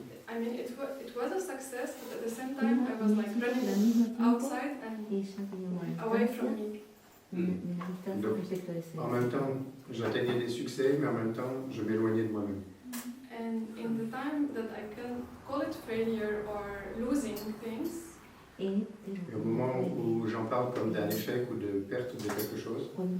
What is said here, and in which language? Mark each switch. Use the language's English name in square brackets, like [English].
[English] I mean, it was a success, but at the same time, I was like running outside and away from me. [French] Donc, en même temps, j'atteignais des succès, mais en même temps, je m'éloignais de moi-même. [English] And in the time that I can call it failure or losing things, [French] et au moment où j'en parle comme d'un échec ou de perte de quelque chose,